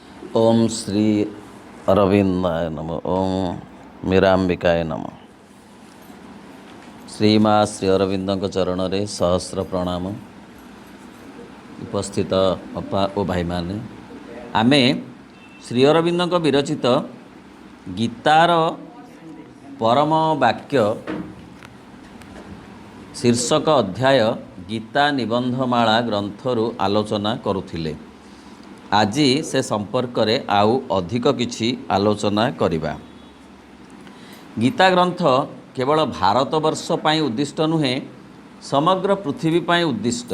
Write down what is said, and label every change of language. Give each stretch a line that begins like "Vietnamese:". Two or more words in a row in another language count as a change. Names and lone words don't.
Sanskrit: ओम श्री अरविंदाय नमः। ओम मीरांबिकाय नमः।
Odia: ଶ୍ରୀମା ଶ୍ରୀ ଅରବିନ୍ଦ ଚରଣ ରେ ସହସ୍ର ପ୍ରଣାମ। ଉପସ୍ଥିତ ଅପା ଓ ଭାଇ ମାନେ ଆମେ ଶ୍ରୀ ଅରବିନ୍ଦ ବିରଚିତ ଗୀତାର ପରମ ବାକ୍ୟ ଶୀର୍ଷକ ଅଧ୍ୟାୟ ଗୀତା ନିବନ୍ଧମାଳା ଗ୍ରନ୍ଥରୁ ଆଲୋଚନା କରୁଥିଲେ। ଆଜ ସେ ସମ୍ପର୍କ ମେଁ ଆଉ ଅଧିକ କିଛି ଆଲୋଚନା କରିବା। ଗୀତା ଗ୍ରନ୍ଥ କେବଳ ଭାରତବର୍ଷ ପାଇଁ ଉଦ୍ଦିଷ୍ଟ ନୁହେଁ, ସମଗ୍ର ପୃଥିବୀ ପାଇଁ ଉଦ୍ଦିଷ୍ଟ।